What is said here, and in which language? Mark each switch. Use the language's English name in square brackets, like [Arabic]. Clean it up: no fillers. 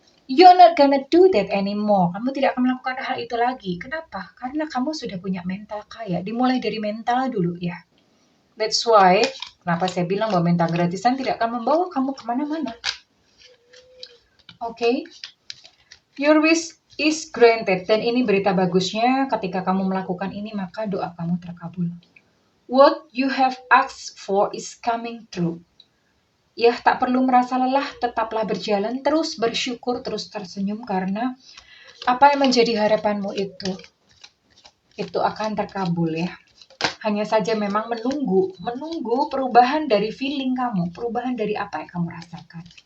[English] You're not gonna do that anymore. [Indonesian] Kamu tidak akan melakukan hal itu lagi. Kenapa? Karena kamu sudah punya mental kaya. Dimulai dari mental dulu ya. [English] That's why, [Indonesian] kenapa saya bilang bahwa mental gratisan tidak akan membawa kamu kemana-mana. Oke? [English] Your wish is granted. [Indonesian] Dan ini berita bagusnya, ketika kamu melakukan ini, maka doa kamu terkabul. [English] What you have asked for is coming true. [Indonesian] Ya, tak perlu merasa lelah, tetaplah berjalan, terus bersyukur, terus tersenyum, karena apa yang menjadi harapanmu itu akan terkabul ya. Hanya saja memang menunggu perubahan dari feeling kamu, perubahan dari apa yang kamu rasakan.